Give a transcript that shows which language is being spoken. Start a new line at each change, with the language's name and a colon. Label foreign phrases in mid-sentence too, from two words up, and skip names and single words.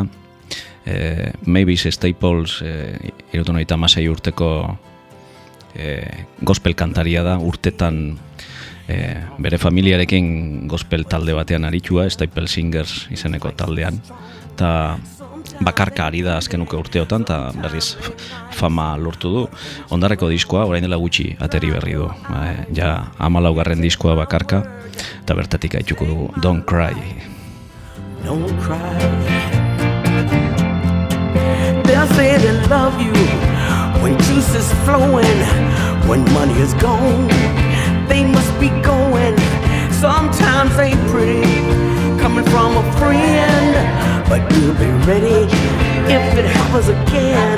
Basque: Mavis Staples, 76 urteko gospel kantaria da, urtetan bere familiarekin gospel talde batean aritua, Staple Singers izeneko taldean. Eta bakarka ari da azkenuke urteotan, eta berriz fama lortu du. Ondarreko diskoa, orain dela gutxi ateri berri du. Ja 14. diskoa bakarka, eta bertatik aituko dugu Don't Cry.
English: Don't cry. They'll say they love you when juice is flowing, when money is gone. They must be going. Sometimes ain't pretty coming from a friend, but you'll be ready if it happens again.